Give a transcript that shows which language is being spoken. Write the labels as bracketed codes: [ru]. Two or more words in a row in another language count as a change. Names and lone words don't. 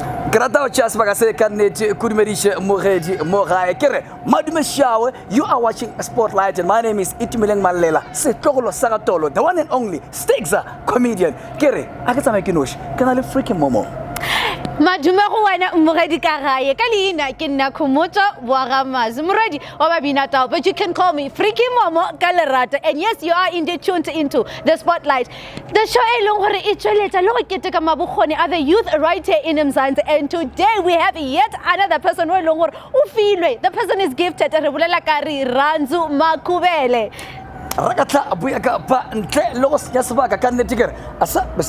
[en] You are watching Spotlight and my name is Itumileng Malela. Tshwarelo Sebake, the one and only Stikza comedian. [nso] Kere, akatsamaya ke noši, ke na le Freaky Momo. Madume go wena mmogedi ka gae ka leina ke nna Khomotso Boagamazi moredi wa Babinatao, [en] but you can call me Freaky Momo [nso] ka lerato. [en] And yes, you are indeed tuned into the Spotlight, the show [nso] e leng gore e tsweletsa le go keteka mabokgoni a [en] the youth right here in Mzansi. And today we have yet another person who [nso] e leng gore o filwe. [en] The person is gifted [nso] re bolela ka [en] Rirhandzo Makhubele. [nso] Rakatla abuya ka ba ntle le go senya sebaka ka nnete kere asa bese